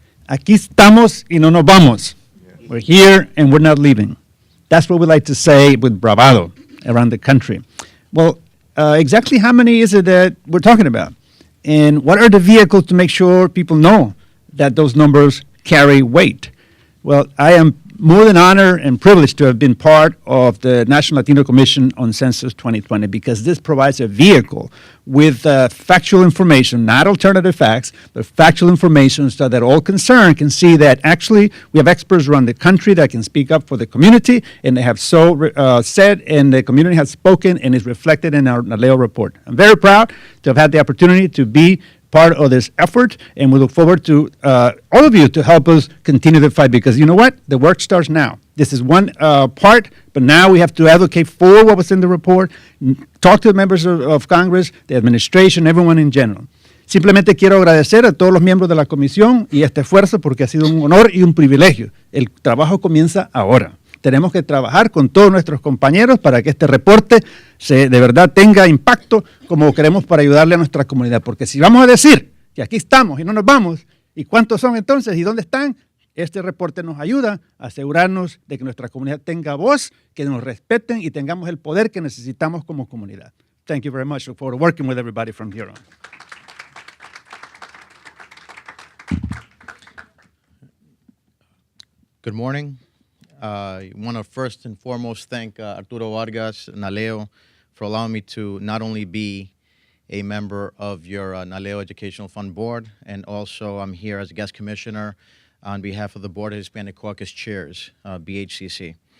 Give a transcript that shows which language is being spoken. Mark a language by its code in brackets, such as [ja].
[es] Aquí estamos y no nos vamos. [en] We're here and we're not leaving. That's what we like to say with bravado around the country. Well, exactly how many is it that we're talking about? And what are the vehicles to make sure people know that those numbers carry weight? Well, I am more than honored and privileged to have been part of the National Latino Commission on Census 2020, because this provides a vehicle with factual information, not alternative facts, but factual information, so that all concerned can see that actually we have experts around the country that can speak up for the community, and they have so said, and the community has spoken, and is reflected in our NALEO report. I'm very proud to have had the opportunity to be part of this effort, and we look forward to all of you to help us continue the fight, because you know what? The work starts now. This is one part, but now we have to advocate for what was in the report, talk to the members of Congress, the administration, everyone in general. [es] Simplemente quiero agradecer a todos los miembros de la comisión y este esfuerzo, porque ha sido un honor y un privilegio. El trabajo comienza ahora. tenemos que trabajar con todos nuestros compañeros para que este reporte de verdad tenga impacto como queremos para ayudarle a nuestra comunidad. Porque si vamos a decir que aquí estamos y no nos vamos, ¿y cuántos son entonces y dónde están? Este reporte nos ayuda a asegurarnos de que nuestra comunidad tenga voz, que nos respeten y tengamos el poder que necesitamos como comunidad. [en] Thank you very much. Look forward to working with everybody from here on. Good morning. I want to first and foremost thank Arturo Vargas, NALEO, for allowing me to not only be a member of your NALEO Educational Fund Board, and also I'm here as a guest commissioner on behalf of the Board of Hispanic Caucus Chairs, BHCC.